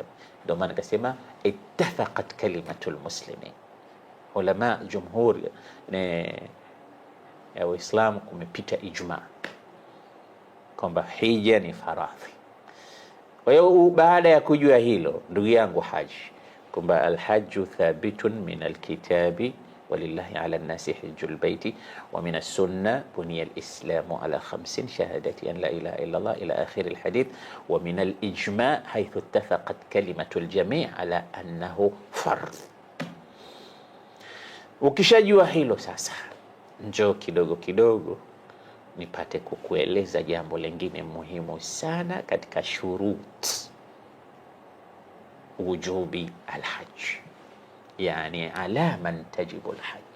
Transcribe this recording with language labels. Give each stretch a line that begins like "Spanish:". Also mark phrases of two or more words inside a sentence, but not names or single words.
Swahili: Ndio maana akasema
Arabic: اتفقت كلمة المسلمين.
Swahili: Ulama jumhur ya Uislamu kumepita ijma kwamba hija ni faradhi. Kwa hiyo baada ya kujua hilo, ndugu yangu haji, kwamba
Arabic: الحج ثابت من الكتاب ولله على الناس حج البيت ومن السنة بني الإسلام على خمس شهادة أن لا إله إلا الله إلى آخر الحديث ومن الإجماع حيث اتفقت كلمة الجميع على أنه فرض.
Swahili: Ukishajua hilo sasa, njoo kidogo kidogo nipate kukueleza jambo lingine muhimu sana katika
Arabic: شروط وجوب الحج,
Swahili: yani
Arabic: على من تجب الحج.